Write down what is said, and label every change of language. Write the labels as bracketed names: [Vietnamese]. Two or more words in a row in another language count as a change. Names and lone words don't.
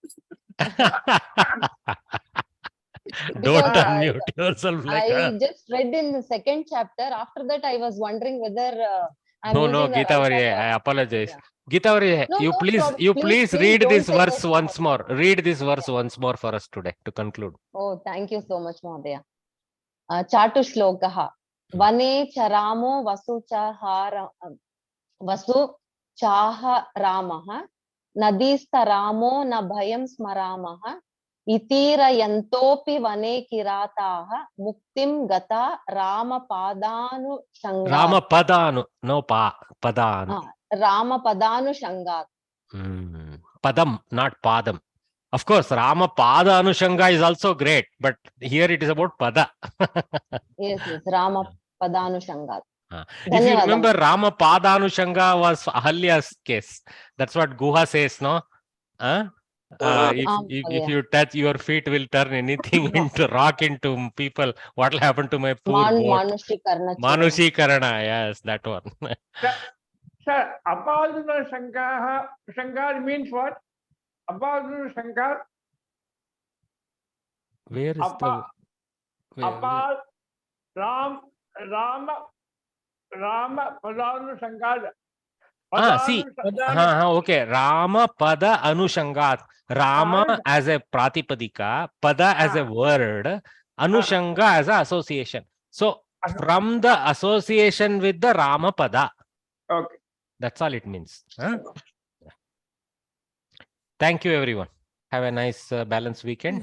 [English] Don't unmute yourself like I just read in the second chapter. After that, I was wondering whether I'm No, using the Geeta right Varya, app I or- apologize. Yeah. Geeta Varya, No, you no please, problem. Please read don't this take verse it once more. Read this verse once more for us today to conclude. Oh, thank you so much, Mahodaya. [Sanskrit] चतुः श्लोकः वने चरामो वसु चाहरामः. नदीष्ट रामो न भयं स्मरामः. इतिर यन्तोपि वने किराताः. मुक्तिं गता राम पदानु षङ्गात्. राम पदानु, no Padanu. राम पदानु षङ्गात्. [English] Padam, not Padam. Of course, [Sanskrit] राम पद अनुषङ्ग [English] is also great, but here it is about Pada. Yes, [Sanskrit] राम पदानु षङ्गात्. [English] If you remember, [Sanskrit] राम पद अनुषङ्ग [English] was Ahalya's case. That's what Guha says, no? If you touch, your feet will turn anything into rock into people. What will happen to my poor boat? [Sanskrit] मानुषी करण, [English] yes, that one. Sir, [Sanskrit] अपदुन शङ्कर [English] means what? [Sanskrit] अपदुन शङ्कर? [English] Where is the... [Sanskrit] अपद् राम पदानु शङ्कर. [English] See, okay. [Sanskrit] राम पद अनुषङ्गात्. [English] Rama as a Pratipadika, Pada as a word, Anushanga as an association. So, from the association with the [Sanskrit] राम पद. [English] Okay. That's all it means. Thank you, everyone. Have a nice balanced weekend.